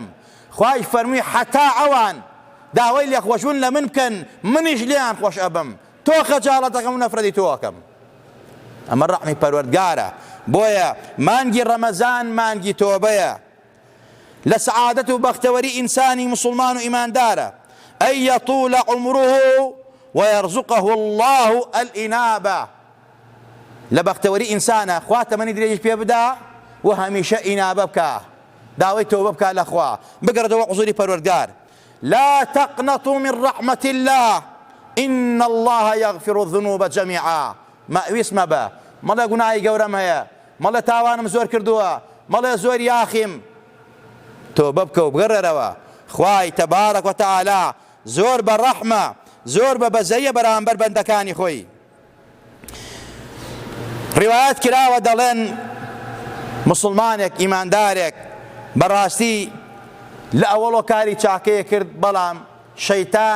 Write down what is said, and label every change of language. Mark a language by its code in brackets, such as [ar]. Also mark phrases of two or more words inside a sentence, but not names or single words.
[ckb] خوای فەرمووی حەتا ئەوان داوای لێخۆشبوون لە من بکەن منیش لێیان خۆش ئەبم تۆ خەجاڵەتەکەم و نەفرەتی تۆکەم ئەمە ڕەحمی پەروەردگارە بۆیە مانگی ڕەمەزان مانگی تۆبەیە لە سەعادەت و بەختەوەری ئینسانی مسلمان و ئیماندارە [ar] ئەن یەطول عمره ويرزقه الله الإنابة [ckb] لە بەختەوەری ئینسانە خوا تەمەنی درێژی پێ بدا و هەمیشە ئینابە بکە داوای تۆبە بکە لە خوا بگەڕێتەوە حوزوری پەروەردگار [ar] لا تقنطوا من رحمة الله إن الله يغفر الذنوب جميعا [ckb] مەویست مەبە مەڵێ گوناهی گەورەم هەیە مەڵێ تاوانم زۆر کردووە مەڵێ زۆر یاخیم تۆبە بکە و بگەڕێرەوە خوای تەبارەک وتەعالا زۆر بە ڕەحمە زۆر بە بەزەیە بەرامبەر بەندەکانی خۆی ڕیوایەت کراوە دەڵێن مسلمانێک ئیماندارێک بەڕاستی لە ئەوەڵۆ کاری چاکەیە کرد بەڵام شەیتان